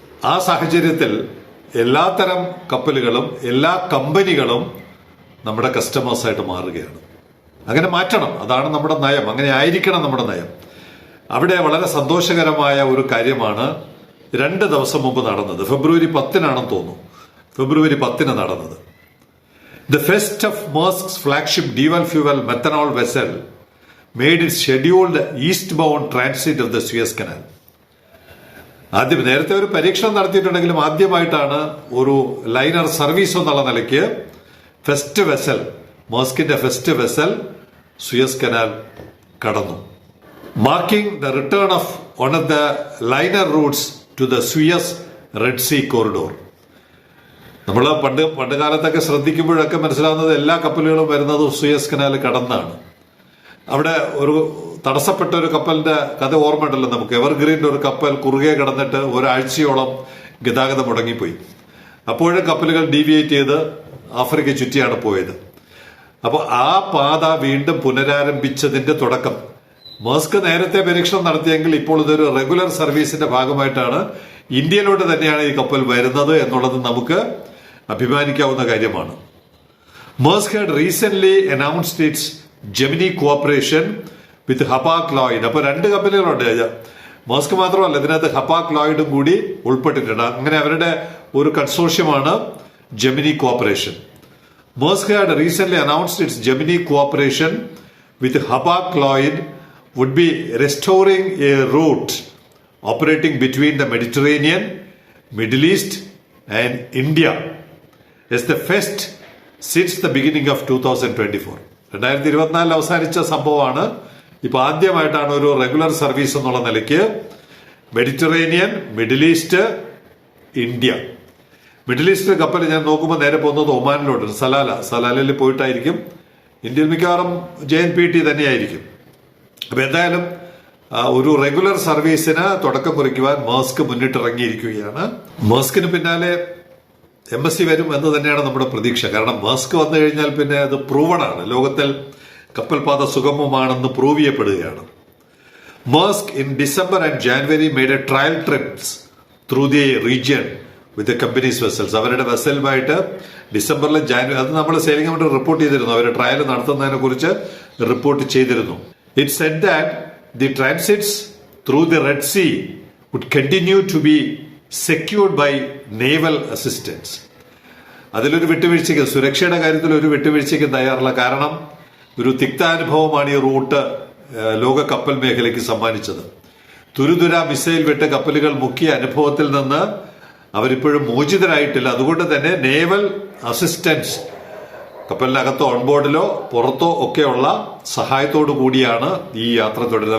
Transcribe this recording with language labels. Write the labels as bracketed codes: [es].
[ml] ആ സാഹചര്യത്തിൽ എല്ലാത്തരം കപ്പലുകളും എല്ലാ കമ്പനികളും നമ്മുടെ കസ്റ്റമേഴ്സായിട്ട് മാറുകയാണ്. അങ്ങനെ മാറ്റണം, അതാണ് നമ്മുടെ നയം, അങ്ങനെ ആയിരിക്കണം നമ്മുടെ നയം. അവിടെ വളരെ സന്തോഷകരമായ ഒരു കാര്യമാണ് 2 ദിവസം മുമ്പ് നടന്നത്. ഫെബ്രുവരി 10-നാണെന്ന് തോന്നുന്നു. ഫെബ്രുവരി 10 നടന്നത്. [en] The first of Maersk's flagship dual fuel methanol vessel made its scheduled eastbound transit of the Suez Canal. [ml] ആദ്യം നേരത്തെ ഒരു പരീക്ഷണം നടത്തിയിട്ടുണ്ടെങ്കിലും ആദ്യമായിട്ടാണ് ഒരു ലൈനർ സർവീസ് എന്നുള്ള നിലയ്ക്ക് first vessel, മേഴ്സ്കിന്റെ first vessel Suez canal കടന്നു. [en] Marking the return of one of the liner routes to the Suez Red Sea corridor. [ml] നമ്മൾ പണ്ട് കാലത്തൊക്കെ ശ്രദ്ധിക്കുമ്പോഴൊക്കെ മനസ്സിലാവുന്നത് എല്ലാ കപ്പലുകളും വരുന്നത് സുയസ് കനാൽ കടന്നാണ്. അവിടെ ഒരു തടസ്സപ്പെട്ട ഒരു കപ്പലിന്റെ കഥ ഓർമ്മയുണ്ടല്ലോ നമുക്ക്. എവർഗ്രീൻ്റെ ഒരു കപ്പൽ കുറുകെ കടന്നിട്ട് ഒരാഴ്ചയോളം ഗതാഗതം മുടങ്ങിപ്പോയി. അപ്പോഴും കപ്പലുകൾ ഡീവിയേറ്റ് ചെയ്ത് ആഫ്രിക്ക ചുറ്റിയാണ് പോയത്. അപ്പോൾ ആ പാത വീണ്ടും പുനരാരംഭിച്ചതിന്റെ തുടക്കം. മേഴ്സ്ക് നേരത്തെ പരീക്ഷണം നടത്തിയെങ്കിൽ ഇപ്പോൾ ഇതൊരു റെഗുലർ സർവീസിന്റെ ഭാഗമായിട്ടാണ് ഇന്ത്യയിലോട്ട് തന്നെയാണ് ഈ കപ്പൽ വരുന്നത് എന്നുള്ളത് നമുക്ക് അഭിമാനിക്കാവുന്ന കാര്യമാണ്. [en] Maersk had recently announced its Gemini cooperation with Hapag-Lloyd. [ml] അപ്പോൾ 2 കപ്പലുകളുണ്ട്. മേഴ്സ്ക് മാത്രമല്ല, ഇതിനകത്ത് ഹപ്പാക്-ലോയിഡും കൂടി ഉൾപ്പെട്ടിട്ടുണ്ട്. അങ്ങനെ അവരുടെ ഒരു കൺസോർഷ്യമാണ് Gemini corporation. [en] Maersk had recently announced its Gemini cooperation with Hapag-Lloyd would be restoring a route operating between the Mediterranean, Middle East and India as the first since the beginning of 2024. [ml] 2024 അവസാനിച്ച സംഭവമാണ്. ഇപ്പൊ ആദ്യമായിട്ടാണ് ഒരു regular service എന്നുള്ള നിലയ്ക്ക് Mediterranean, middle east, India. Middle east കപ്പൽ ഞാൻ നോക്കുമ്പോൾ നേരെ പോകുന്നത് ഒമാനിലോട്ട്, സലാലയിൽ പോയിട്ടായിരിക്കും. ഇന്ത്യയിൽ മിക്കവാറും JNPT തന്നെയായിരിക്കും. അപ്പൊ എന്തായാലും ഒരു റെഗുലർ സർവീസിന് തുടക്കം കുറിക്കുവാൻ മേഴ്സ്ക് മുന്നിട്ടിറങ്ങിയിരിക്കുകയാണ്. മേഴ്സ്കിന് പിന്നാലെ MSC വരും എന്ന് തന്നെയാണ് നമ്മുടെ പ്രതീക്ഷ. കാരണം മേഴ്സ്ക് വന്നു കഴിഞ്ഞാൽ പിന്നെ അത് പ്രൂവണാണ്, ലോകത്തിൽ കപ്പൽപാത സുഗമമാണെന്ന് പ്രൂവ് ചെയ്യപ്പെടുകയാണ്. [en] Maersk in December and January made a trial trips through the region with companies vessels. [ml] അവരുടെ വെസലുമായിട്ട് ഡിസംബറിലും ജാനുവരി, അത് നമ്മൾ സൈലിംഗ് കമന്ററി റിപ്പോർട്ട് ചെയ്തിരുന്നു. അവർ ട്രയൽ നടത്തുന്നതിനെ കുറിച്ച് റിപ്പോർട്ട് ചെയ്തിരുന്നു. [en] It said that the transits through the Red Sea would continue to be secured by naval assistance. [ml] അതിലൊരു വിട്ടുവീഴ്ചയ്ക്ക്, സുരക്ഷയുടെ കാര്യത്തിൽ ഒരു വിട്ടുവീഴ്ചയ്ക്ക് തയ്യാറില്ല. കാരണം ഒരു തിക്താനുഭവമാണ് ഈ റൂട്ട് ലോക കപ്പൽ മേഖലയ്ക്ക് സമ്മാനിച്ചത്. തുരുതുര മിസൈൽ വിട്ട് കപ്പലുകൾ മുക്കിയ അനുഭവത്തിൽ നിന്ന് അവരിപ്പോഴും മോചിതരായിട്ടില്ല. അതുകൊണ്ട് തന്നെ നേവൽ അസിസ്റ്റൻസ് കപ്പലിനകത്തോ ഓൺബോർഡിലോ പുറത്തോ ഒക്കെയുള്ള സഹായത്തോടു കൂടിയാണ് ഈ യാത്ര തുടരുന്നത്.